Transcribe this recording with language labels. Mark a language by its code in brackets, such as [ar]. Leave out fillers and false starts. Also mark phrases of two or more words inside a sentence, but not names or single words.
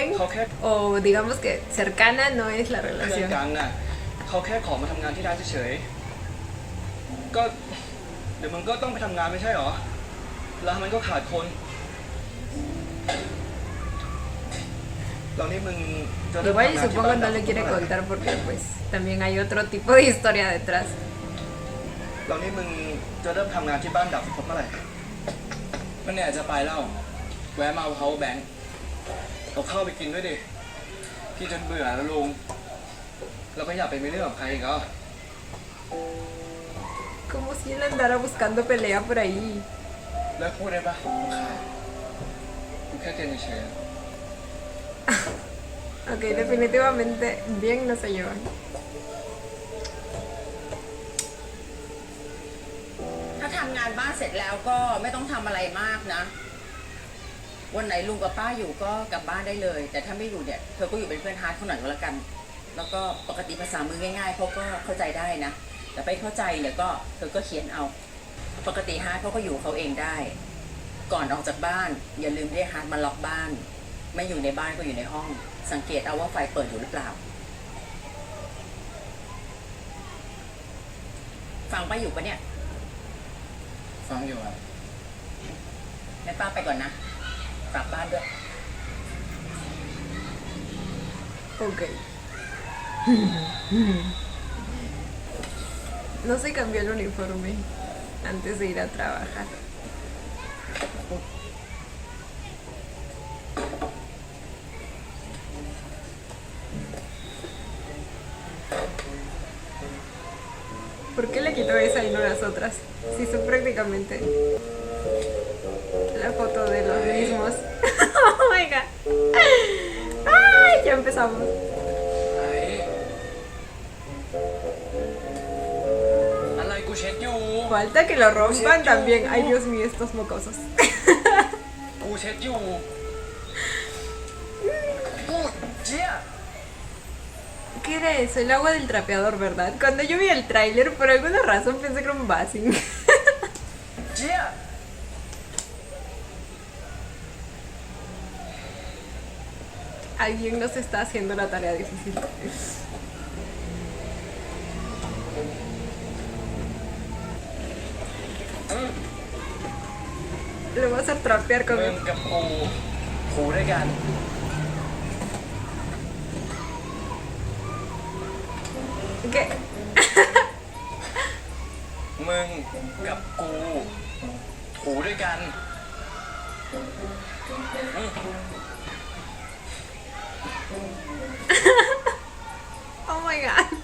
[es] O digamos que cercana no es la [th] เพื่อน [es] relación. [th] กันน่ะเขาแค่ขอมาทำงานที่ร้านเฉยๆก็เดี๋ยวมึงก็ต้องไปทำงานไม่ใช่หรอร้านมันก็ขาดคนแล้วนี่มึงจะเริ่ม [es] Igual y [th] ทำงานที่ [es] supongo [th] บ้าน [es] no le quiere contar porque pues también hay otro tipo de historia detrás. [th] แล้วนี่มึงจะเริ่มทำงานที่บ้านดับฟุตเมื่อไหร่ มันเนี่ยจะไปแล้วแวะมาเอา [en] power bank [th] เอาข้าวไปกินด้วยดิพี่จนเบื่อแล้วลุงเราก็อยากไปมีเรื่องกับใครอีกอ่ะ [es] Como si él andara buscando pelea por ahí. [th] เลิกพูดได้ปะรำคาญ กูแค่เตือนเฉย [es] Ok, definitivamente bien no se llevan. [th] ถ้าทำงานบ้านเสร็จแล้วก็ไม่ต้องทำอะไรมากนะ วันไหนลุงกับป้าอยู่ก็กลับบ้านได้เลย แต่ถ้าไม่ อยู่เนี่ยเธอก็อยู่เป็นเพื่อนฮาร์ดเขาหน่อยก็แล้วกัน แล้วก็ปกติภาษามือง่ายๆเขาก็เข้าใจได้นะ แต่ไปเข้าใจเนี่ยก็เธอก็เขียนเอา ปกติฮาร์ดเขาก็อยู่เขาเองได้ ก่อนออกจากบ้านอย่าลืมเรียกฮาร์ดมาล็อกบ้าน ไม่อยู่ในบ้านก็อยู่ในห้อง สังเกตเอาว่าไฟเปิดอยู่หรือเปล่า ฟังป้าอยู่ปะเนี่ย ฟังอยู่ครับ งั้นป้าไปก่อนนะกลับบ้านด้วย [es] Ok. No se cambió el uniforme antes de ir a trabajar. ¿Por qué le quitó esa y no las otras? Si son prácticamente la foto de los mismos. [en] Oh my god. [es] ¡Ay! Ya empezamos. [th] อะไรกูเช็ดอยู่ [es] Falta que lo rompan también. Ay, Dios mío, estos mocosos. [th] กูเช็ดอยู่กูเจี๊ย [es] ¿Qué era eso? El agua del trapeador, ¿verdad? Cuando yo vi el tráiler, por alguna razón pensé que era un basing. [th] เจี๊ย [es] Alguien nos está haciendo la tarea difícil. Lo vas a trapear con [th] มึ [es] él. [th] งกับกูคูด้วยกัน [es] ¿Qué? [th] มึงกับกูถูด้วยกัน [en] Oh my god.